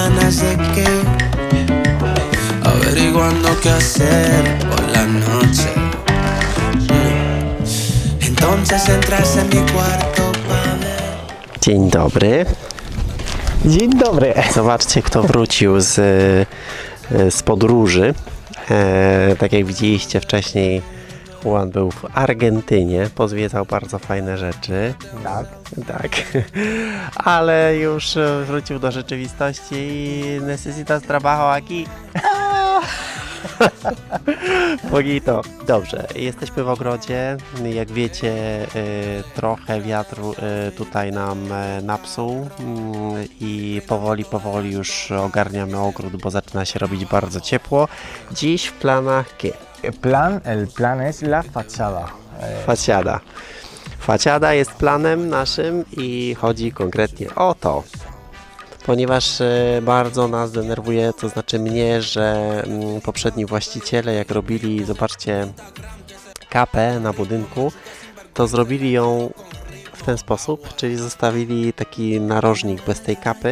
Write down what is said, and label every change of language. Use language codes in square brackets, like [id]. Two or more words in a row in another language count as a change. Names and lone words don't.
[es] ganas de qué, averiguando qué hacer por la noche. Entonces entras en mi cuarto para ver. [pl] Dzień dobry. Dzień dobry. Zobaczcie, kto wrócił z podróży. Tak jak widzieliście wcześniej, Juan był w Argentynie, pozwiedzał bardzo fajne rzeczy. Tak. Tak. Ale już wrócił do rzeczywistości i [es] necesitas trabajo aquí. Bonito. [pl] Dobrze, jesteśmy w ogrodzie. Jak wiecie, trochę wiatru tutaj nam napsuł i powoli już ogarniamy ogród, bo zaczyna się robić bardzo ciepło. Dziś w planach [es] El plan es la fachada. Fachada. [pl] Fachada jest planem naszym i chodzi konkretnie o to. Ponieważ bardzo nas denerwuje, to znaczy mnie, że poprzedni właściciele jak robili, zobaczcie, kapę na budynku, to zrobili ją w ten sposób, czyli zostawili taki narożnik bez tej kapy.